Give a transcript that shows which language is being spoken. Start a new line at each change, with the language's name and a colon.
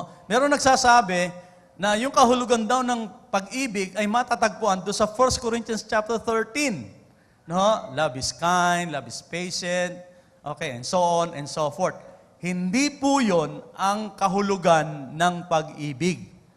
Filipino: Meron nagsasabi na yung kahulugan daw ng pag-ibig ay matatagpuan doon sa 1 Corinthians chapter 13.
English: Love is kind, love is patient, okay, and so on and so forth.
Filipino: Hindi po yun ang kahulugan ng pag-ibig.